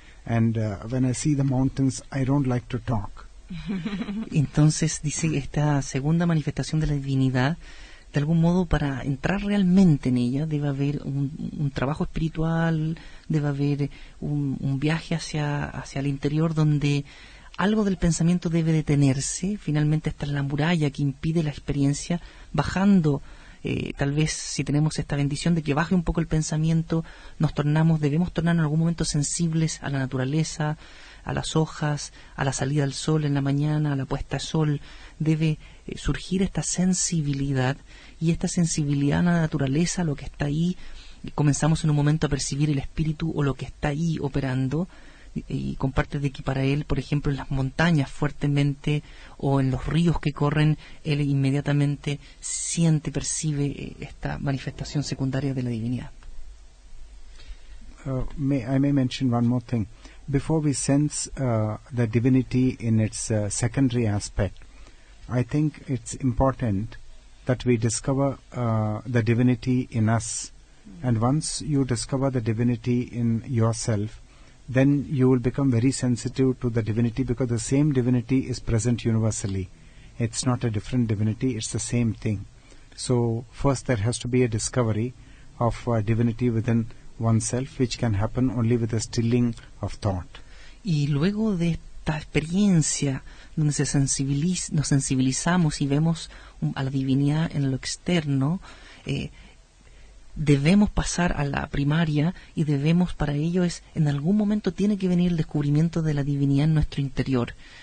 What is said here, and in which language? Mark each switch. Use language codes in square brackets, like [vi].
[en] And when I see the mountains, I don't like to talk. [es] Entonces, dice, esta segunda manifestación de la divinidad, de algún modo, para entrar realmente en ella, debe haber un trabajo espiritual, debe haber un viaje hacia el interior, donde algo del pensamiento debe detenerse. Finalmente está la muralla que impide la experiencia, bajando. Tal vez, si tenemos esta bendición de que baje un poco el pensamiento, debemos tornar en algún momento sensibles a la naturaleza, a las hojas, a la salida del sol en la mañana, a la puesta de sol. Debe surgir esta sensibilidad, y esta sensibilidad a la naturaleza, lo que está ahí, comenzamos en un momento a percibir el espíritu o lo que está ahí operando, y comparte de que para él, por ejemplo, en las montañas fuertemente o en los ríos que corren, él inmediatamente siente, percibe esta manifestación secundaria de la divinidad. [en] I may mention one more thing. Before we sense the divinity in its secondary aspect, I think it's important that we discover the divinity in us. And once you discover the divinity in yourself, then you will become very sensitive to the divinity, because the same divinity is present universally. It's not a different divinity, it's the same thing. So first there has to be a discovery of divinity within oneself, which can happen only with a stilling of thought. [es] Y luego de esta experiencia donde nos sensibilizamos y vemos a la divinidad en lo externo, debemos pasar a la primaria y para ello en algún momento tiene que venir el descubrimiento de la divinidad en nuestro interior.